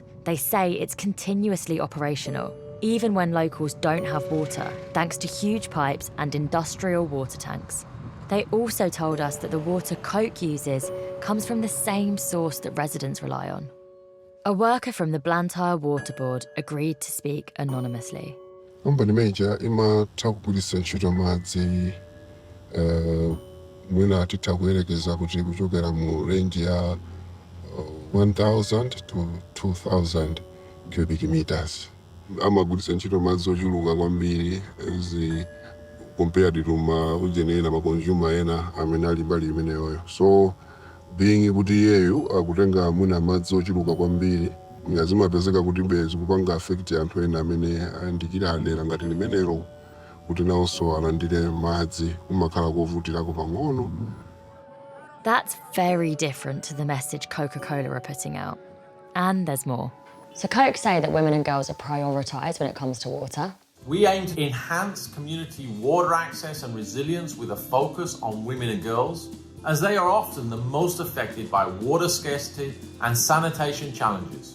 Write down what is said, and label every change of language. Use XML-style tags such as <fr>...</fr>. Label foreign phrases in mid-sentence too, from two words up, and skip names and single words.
<en>They say it's continuously operational, even when locals don't have water, thanks to huge pipes and industrial water tanks. They also told us that the water Coke uses comes from the same source that residents rely on. A worker from the Blantyre Water Board agreed to speak anonymously.</en> <ny>Company manager imatha kugulisa ntchito madzi mwina atitha kuyerekeza kuti kuchokera mu range ya 1,000 to 2,000</ny> <en>cubic meters.</en> <ny>Amagulisa ntchito madzi ochuluka kwambiri</ny> <en>compared to</en> <ny>ma consumer ena amene ali mbali imeneyoyo.</ny> <en>So being</en> <ny>kuti iyeyo akutenga mwina madzi ochuluka kwambiri ngazimapezeka kuti bezi kupanga affect anthu ena amene andikira adera ngati limenelo kuti nawonso alandire madzi kumakhala kovutirako pang'ono.</ny> <en>That's very different to the message Coca-Cola are putting out. And there's more. So Coke say that women and girls are prioritised when it comes to water. We aim to enhance community water access and resilience with a focus on women and girls, as they are often the most affected by water scarcity and sanitation challenges.</en>